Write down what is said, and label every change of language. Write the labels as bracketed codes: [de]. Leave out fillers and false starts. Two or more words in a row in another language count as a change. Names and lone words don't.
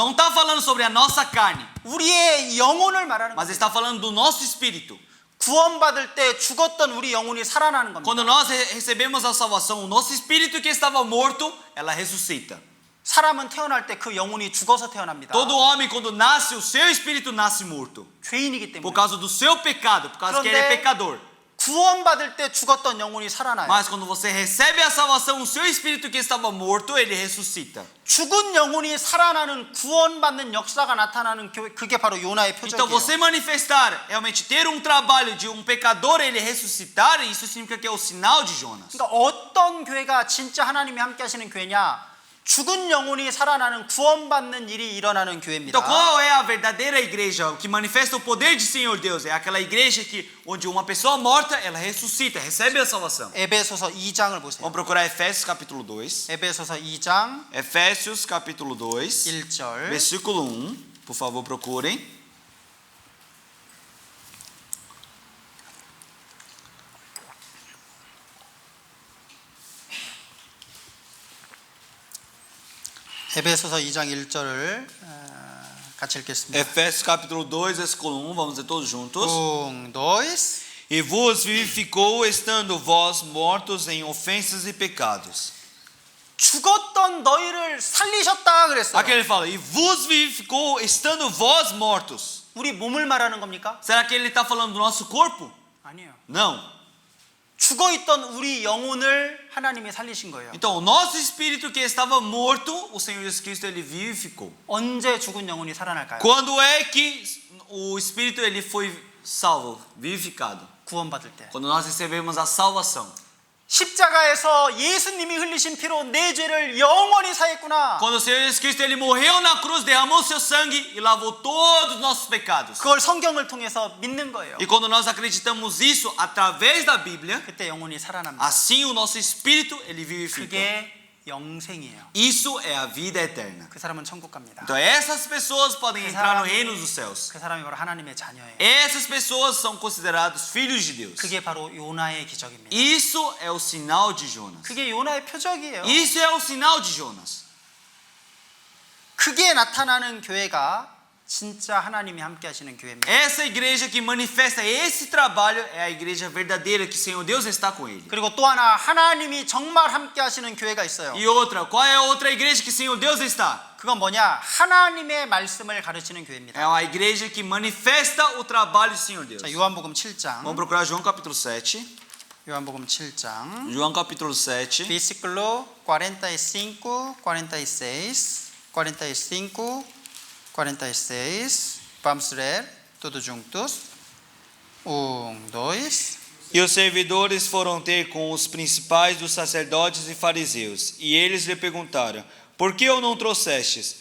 [pt] Não está falando sobre a nossa carne, [ko] 우리의 영혼을 말하는 [pt] mas [ko] 거예요. [pt] está falando do nosso espírito. [ko] 구원받을 때 죽었던 우리 영혼이 살아나는 겁니다. [pt] Quando nós recebemos a salvação, o nosso espírito que estava morto, ela ressuscita. [ko] 사람은 태어날 때 그 영혼이 죽어서 태어납니다. [pt] Todo homem quando nasce, o seu espírito nasce morto. [ko] 죄인이기 [pt] Por [ko] 때문에. [pt] causa do seu pecado, por causa que ele é [ko] 그런데 [pt] pecador. [ko] 구원받을 때 죽었던 영혼이 살아나요. [pt] Mas quando você recebe a salvação, o seu espírito que estava morto, ele ressuscita. [ko] 죽은 영혼이 살아나는 구원받는 역사가 나타나는 교회, 그게 바로 요나의 [pt] Então [ko] 표적이에요. [pt] você manifestar, realmente ter um trabalho de um pecador, ele ressuscitar, isso significa que é o sinal de Jonas. [ko] 그러니까 어떤 교회가 진짜 하나님이 함께 하시는 교회냐? 죽은 영혼이 살아나는 구원받는 일이 일어나는 교회입니다. [pt] Então qual é a verdadeira igreja que manifesta o poder de Senhor Deus? É aquela igreja que onde uma pessoa morta, ela ressuscita, recebe a salvação. [ko] 에베소서 2장을 보세요. [pt] Vamos procurar Efésios capítulo 2. [ko] 에베소서 2장 [pt] Efésios capítulo 2, [ko] 1절 [pt] versículo 1. Por favor, procurem. [ko] 에베소서 2장 1절을 같이 읽겠습니다. [pt] Efésios capítulo 2, versículo 1. Vamos ler todos juntos. 1, 2 E vos vivificou, estando vós mortos em ofensas e pecados. [ko] 죽었던 너희를 살리셨다 그랬어요. [pt] Aqui ele fala, e vos vivificou, estando vós mortos. [ko] 우리 몸을 말하는 겁니까? [pt] Será que ele está falando do nosso corpo? [ko] 아니에요. [pt] Não. [ko] 죽어있던 우리 영혼을 하나님이 살리신 거예요. [pt] Então, o nosso espírito que estava morto, o Senhor Jesus Cristo ele vivificou. [ko] 언제 죽은 영혼이 살아날까요? [pt] Quando é que o espírito ele foi salvo, vivificado? [ko] 구원받을 때. [pt] Quando nós recebemos a salvação. [ko] 십자가에서 예수님이 흘리신 피로 내 죄를 영원히 사했구나. [pt] Quando o Senhor Jesus Cristo ele morreu na cruz, derramou seu sangue e lavou todos os nossos pecados. [ko] 그걸 성경을 통해서 믿는 거예요. [pt] E quando nós acreditamos isso através da Bíblia, [ko] 그때 영혼이 살아납니다. [pt] assim o nosso espírito ele vivifica. [ko] 그게 영생이에요. [pt] Isso é a vida eterna. [ko] 그 사람은 천국 갑니다. [pt] Então essas pessoas podem entrar no reino dos céus. [ko] 그 사람이 바로 하나님의 자녀예요. [pt] Essas pessoas são considerados filhos de Deus. [ko] 그게 바로 요나의 기적입니다. [pt] Isso é o sinal de Jonas. [ko] 그게 요나의 표적이에요. [pt] Isso é o sinal de Jonas. [ko] 그게 나타나는 교회가 진짜 하나님이 함께 하시는 교회입니다. [pt] Essa igreja que manifesta esse trabalho é a igreja verdadeira que o Senhor Deus está com ele. [ko] 그리고 또 하나 하나님이 정말 함께 하시는 교회가 있어요. [pt] E outra, qual é a outra igreja que o Senhor Deus está? [ko] 그건 뭐냐? 하나님의 말씀을 가르치는 교회입니다. [pt] É uma igreja que manifesta o trabalho do Senhor Deus. [ko] 자, 요한복음 7장. [pt] Vamos procurar João capítulo 7. [ko] 요한복음 7장. [pt] João capítulo 7. versículo 45, 46, 45, 46. Vamos ler todos juntos. 1, 2. E os servidores foram ter com os principais dos sacerdotes e fariseus, e eles lhe perguntaram: por que o não trouxestes?